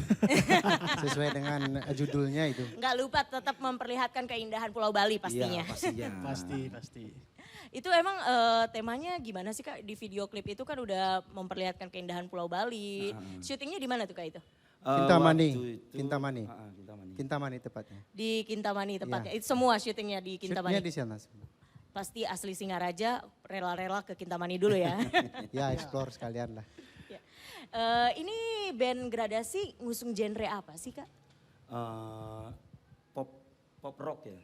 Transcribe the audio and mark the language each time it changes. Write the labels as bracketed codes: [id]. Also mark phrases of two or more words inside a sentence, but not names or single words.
[id] Sesuai dengan judulnya itu. Nggak lupa tetap memperlihatkan keindahan Pulau Bali pastinya. Iya pastinya. pasti. Itu emang temanya gimana sih Kak di video klip itu kan udah memperlihatkan keindahan Pulau Bali. Syutingnya di mana tuh Kak itu? Kintamani. Waktu itu- Kintamani. Kintamani. Kintamani tepatnya. Di Kintamani tepatnya. Iya. Itu semua syutingnya di Kintamani. Shootnya di sana. Pasti asli Singaraja rela-rela ke Kintamani dulu ya. Ya explore sekalian lah. Ya. Ini band Gradasi ngusung genre apa sih Kak? Pop rock ya.